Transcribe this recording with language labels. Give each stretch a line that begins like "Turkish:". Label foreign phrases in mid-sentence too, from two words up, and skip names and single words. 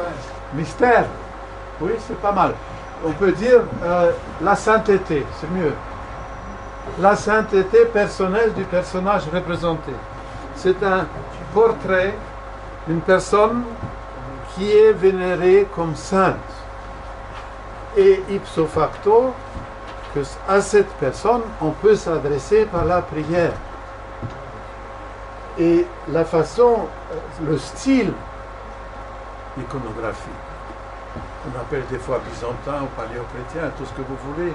French: Mystère. Oui, c'est pas mal. On peut dire la sainteté, c'est mieux. La sainteté personnelle du personnage représenté. C'est un portrait d'une personne qui est vénérée comme sainte.
Latin: Et ipso facto,
French: à cette personne, on peut s'adresser par la prière. Et la façon, le style iconographique, on appelle des fois byzantin ou paléochrétien, tout ce que vous voulez.